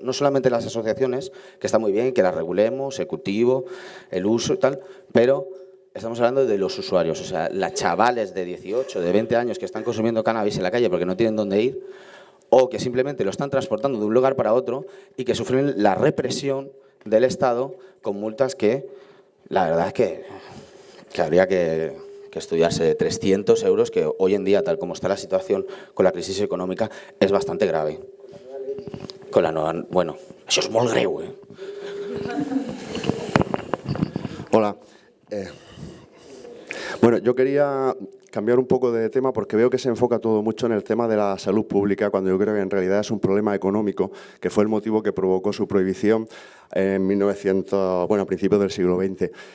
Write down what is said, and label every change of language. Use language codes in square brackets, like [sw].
[es] No solamente las asociaciones, que está muy bien, que las regulemos, el cultivo, el uso y tal, pero estamos hablando de los usuarios, o sea, las chavales de 18, de 20 años que están consumiendo cannabis en la calle porque no tienen dónde ir, o que simplemente lo están transportando de un lugar para otro y que sufren la represión del Estado con multas que, la verdad es que habría que estudiarse, de 300 euros, que hoy en día, tal como está la situación con la crisis económica, es bastante grave. Con la nueva... [ca] Bueno, això és molt greu, eh? [es] Hola. Bueno, yo quería cambiar un poco de tema porque veo que se enfoca todo mucho en el tema de la salud pública, cuando yo creo que en realidad es un problema económico, que fue el motivo que provocó su prohibición en 1900, bueno, a principios del siglo XX.